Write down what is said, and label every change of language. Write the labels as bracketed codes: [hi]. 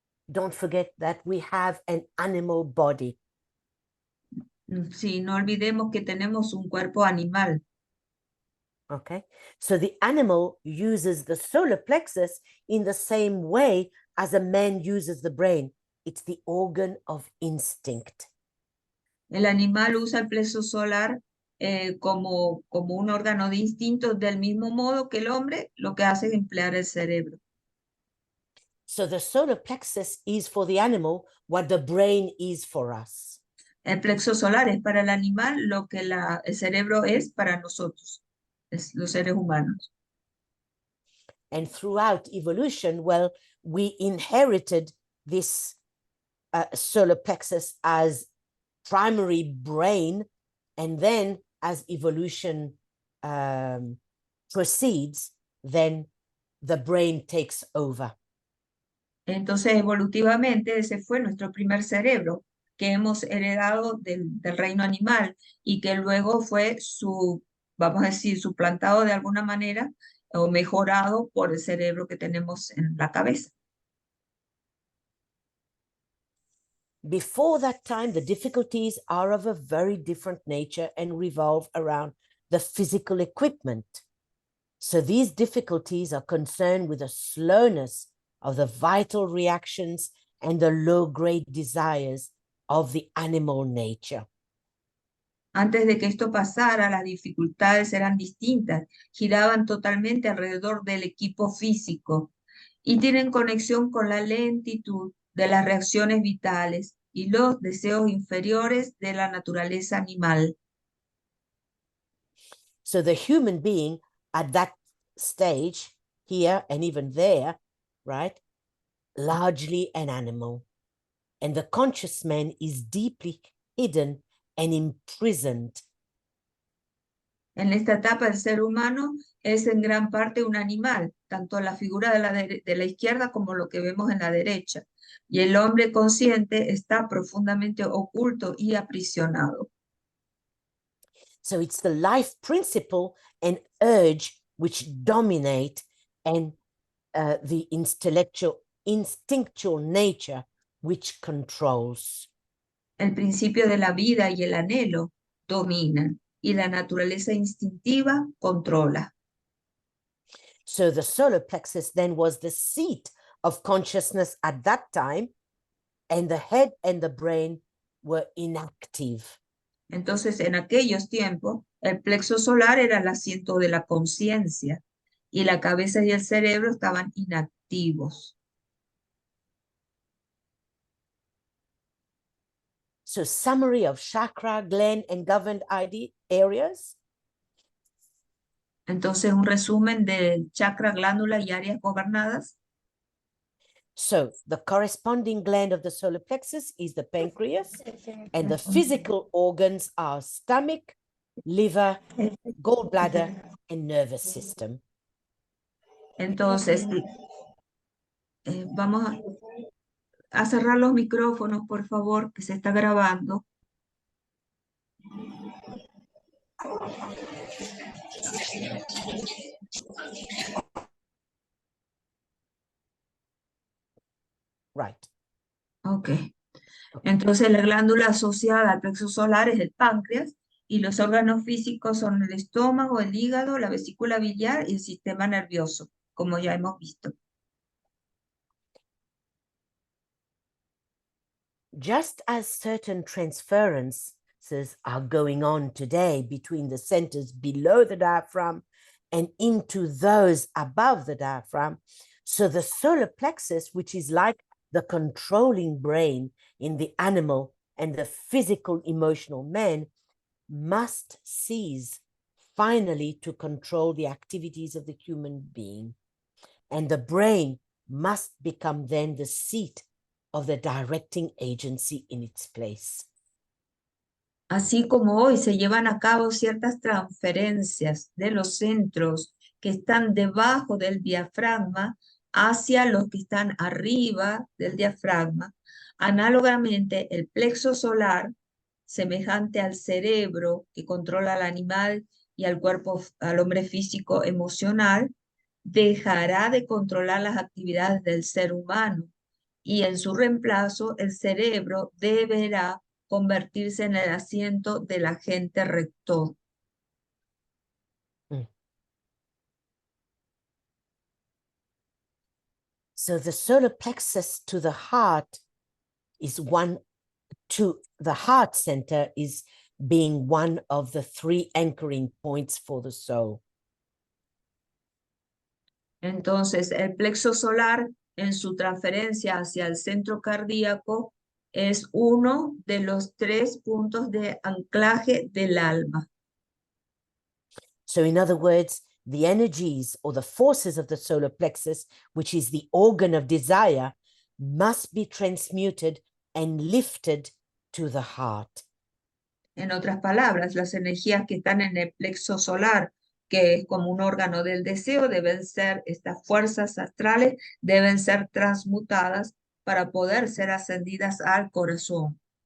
[en] Don't forget that we have an animal body. [es] Sí, no olvidemos que tenemos un cuerpo animal. [en] Okay, so the animal uses the solar plexus in the same way as a man uses the brain. It's the organ of instinct. [es] El animal usa el plexo solar como un órgano de instinto del mismo modo que el hombre lo que hace es emplear el cerebro. [en] So the solar plexus is for the animal what the brain is for us. [es] El plexo solar es para el animal lo que el cerebro es para nosotros, los seres humanos. [en] And throughout evolution, well, we inherited this solar plexus as primary brain, and then as evolution proceeds, then the brain takes over. [es] Entonces, evolutivamente, ese fue nuestro primer cerebro que hemos heredado del reino animal y que luego fue vamos a decir, suplantado de alguna manera o mejorado por el cerebro que tenemos en la cabeza. [en] Before that time, the difficulties are of a very different nature and revolve around the physical equipment. So these difficulties are concerned with the slowness of the vital reactions and the low-grade desires of the animal nature. [es] Antes de que esto pasara, las dificultades eran distintas, giraban totalmente alrededor del equipo físico y tienen conexión con la lentitud de las reacciones vitales y los deseos inferiores de la naturaleza animal. [en] So the human being at that stage, here and even there, right, largely an animal. And the conscious man is deeply hidden and imprisoned. [es] En esta etapa el ser humano es en gran parte un animal, tanto la figura de la izquierda como lo que vemos en la derecha. Y el hombre consciente está profundamente oculto y aprisionado. [en] So it's the life principle and urge which dominate, and the instinctual nature which controls. [es] El principio de la vida y el anhelo dominan y la naturaleza instintiva controla. [en] So the solar plexus then was the seat of consciousness at that time, and the head and the brain were inactive. [es] Entonces, en aquellos tiempos, el plexo solar era el asiento de la conciencia y la cabeza y el cerebro estaban inactivos. [en] So summary of chakra, gland, and governed areas. [es] Entonces, un resumen del chakra, glándula y áreas gobernadas. [en] So the corresponding gland of the solar plexus is the pancreas, and the physical organs are stomach, liver, gallbladder, and nervous system. [es] Entonces, vamos a cerrar los micrófonos, por favor, que se está grabando. Right. Ok. Entonces, la glándula asociada al plexo solar es el páncreas y los órganos físicos son el estómago, el hígado, la vesícula biliar y el sistema nervioso, como ya hemos visto. [en] Just as certain transferences are going on today between the centers below the diaphragm and into those above the diaphragm, so the solar plexus, which is like the controlling brain in the animal and the physical emotional man, must cease finally to control the activities of the human being. And the brain must become then the seat of the directing agency in its place. [es] Así como hoy se llevan a cabo ciertas transferencias de los centros que están debajo del diafragma hacia los que están arriba del diafragma, análogamente el plexo solar, semejante al cerebro que controla al animal y al cuerpo, al hombre físico emocional, dejará de controlar las actividades del ser humano y en su reemplazo el cerebro deberá convertirse en el asiento del agente rector. [en] So the solar plexus to the heart is one, to the heart center is being one of the three anchoring points for the soul. [es] Entonces, el plexo solar en su transferencia hacia el centro cardíaco es uno de los 3 puntos de anclaje del alma. [en] So in other words, the energies or the forces of the solar plexus, which is the organ of desire, must be transmuted and lifted to the heart. [es] En otras palabras, las energías que están en el plexo solar, que es como un órgano del deseo, deben ser, estas fuerzas astrales deben ser transmutadas para poder ser ascendidas al corazón.